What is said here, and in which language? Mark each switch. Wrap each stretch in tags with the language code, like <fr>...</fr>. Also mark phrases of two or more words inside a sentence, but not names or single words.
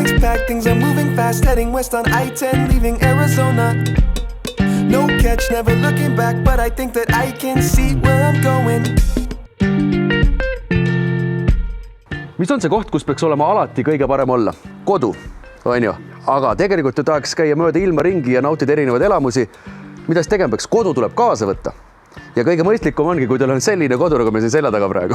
<en>back, things are moving fast, heading west on I-10, leaving Arizona. No catch, never looking back, but I think that I can see where I'm going.</en> <et>Mis on see koht, kus peaks olema alati kõige parem olla? Kodu, on ju? Aga tegelikult ju tahaks käia mööda ilma ringi ja nautida erinevaid elamusi. Mida siis tegema peaks? Kodu tuleb kaasa võtta. Ja kõige mõistlikum ongi, kui teil on selline kodu, nagu me siin selja taga praegu.</et>